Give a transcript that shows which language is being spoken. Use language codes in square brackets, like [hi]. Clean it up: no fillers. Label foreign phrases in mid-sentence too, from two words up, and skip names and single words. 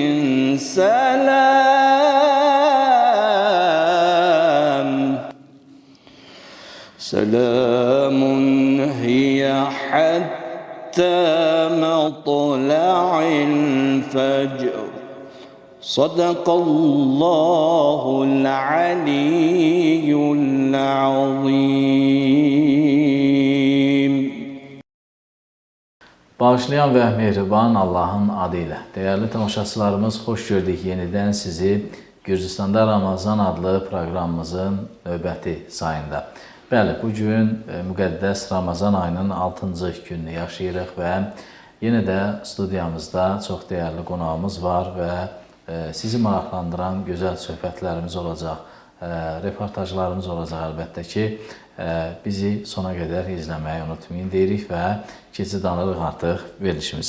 [ar] سلام هي حتى مطلع الفجر. صدق الله العلي العظيم. [az] Bağışlayan ve mehriban Allah'ın adıyla. Değerli tamaşaçılarımız, hoş gördük yeniden sizi Gürcüstanda Ramazan adlı programımızın növbəti sayında. Bəli, bugün müqəddəs Ramazan ayının 6-cı gününü yaşayırıq və yenə də studiyamızda çox dəyərli qonağımız var və sizi maraqlandıran gözəl söhbətlərimiz olacaq, reportajlarımız olacaq əlbəttə ki, bizi sona qədər izləməyi unutmayın deyirik və keçid alırıq artıq verilişimizə.